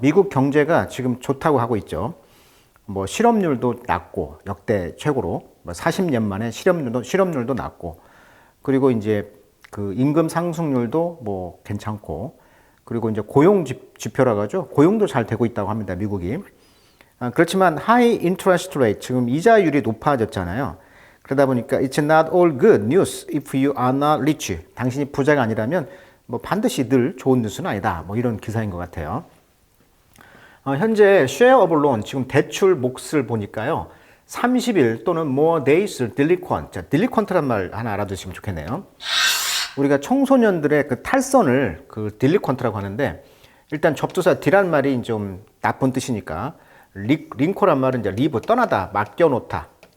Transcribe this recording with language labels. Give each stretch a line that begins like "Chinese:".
Korean: 미국 경제가 지금 좋다고 하고 있죠. 실업률도 낮고 역대 최고로 40년 만에 실업률도 낮고, 그리고 이제 임금 상승률도 괜찮고, 그리고 이제 고용 지표라 가지고 고용도 잘 되고 있다고 합니다. 미국이. 그렇지만
English: high interest rate,
Korean: 지금 이자율이 높아졌잖아요. 그러다 보니까
English: it's not all good news if you are not rich.
Korean: 당신이 부자가 아니라면 반드시 늘 좋은 뉴스는 아니다. 이런 기사인 것 같아요. 현재
English: share of loan,
Korean: 지금 대출 몫을 보니까요, 30일 또는
English: more days delinquent.
Korean: 자, delinquent란 말 하나 알아두시면 좋겠네요. 우리가 청소년들의 탈선을 delinquent라고 하는데, 일단 접두사 D란 말이 좀 나쁜 뜻이니까, 링코란 말은 이제 live, 떠나다, 맡겨놓다.